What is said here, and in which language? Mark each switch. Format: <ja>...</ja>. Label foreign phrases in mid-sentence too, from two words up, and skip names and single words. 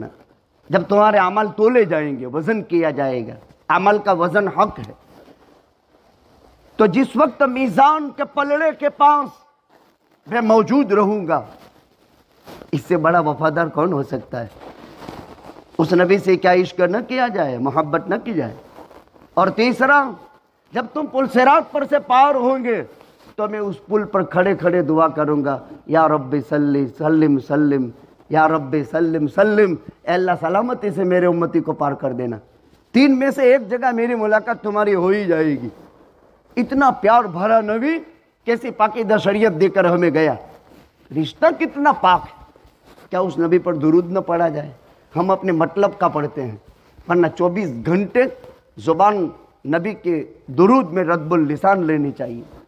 <ur>جب تمہارے اعمال تولے جائیں گے, وزن کیا جائے گا, عمل کا وزن حق ہے, تو جس وقت میزان کے پلڑے کے پاس میں موجود رہوں گا, اس سے بڑا وفادار کون ہو سکتا ہے؟ اس نبی سے کیا عشق نہ کیا جائے, محبت نہ کی جائے. اور تیسرا, جب تم پل صراط پر سے پار ہوں گے تو میں اس پل پر کھڑے کھڑے دعا کروں گا</ur> <ar>یا رب صلی سلم سلم, یا رب سلم سلم,</ar> <ur>اے اللہ سلامتی سے میرے امتی کو پار کر دینا. 3 میں سے ایک جگہ میری ملاقات تمہاری ہو ہی جائے گی. اتنا پیار بھرا نبی کیسی پاکیزہ شریعت دے کر ہمیں گیا. رشتہ کتنا پاک ہے. کیا اس نبی پر درود نہ پڑھا جائے؟ ہم اپنے مطلب کا پڑھتے ہیں, ورنہ 24 گھنٹے زبان نبی کے درود میں ردب اللسان لینی چاہیے.</ur>